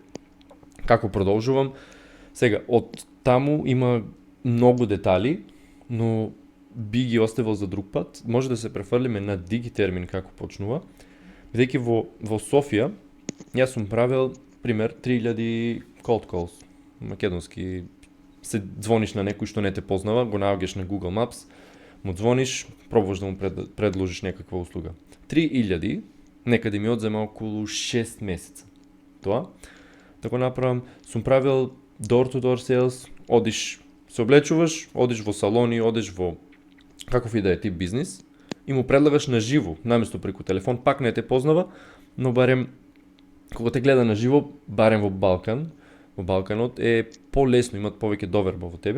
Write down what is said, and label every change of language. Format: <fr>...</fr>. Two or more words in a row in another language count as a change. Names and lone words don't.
<mk>Како продолжувам? Сега, од таму има многу детали, но би ги оставил за друг пат. Може да се префрлиме на Digitermin како почнува. Бидејќи во Софија, јас сум правил, пример, 3000</mk> <en>cold calls.</en> <mk>Македонски, се звониш на некој што не те познава, го наоѓаш на Google Maps, му звониш, пробуваш да му предложиш некаква услуга. 3000, некаде ми одзема околу 6 месеца. Тоа. Така направам, сум правил</mk> <en>door-to-door sales,</en> <mk>одиш, се облечуваш, одиш во салони, одиш во каков и да е тип бизнис и му предлагаш на живо, наместо преку телефон, пак не те познава, но барем кога те гледа на живо, барем во Балканот е полесно, имат повеќе доверба во тебе.</mk>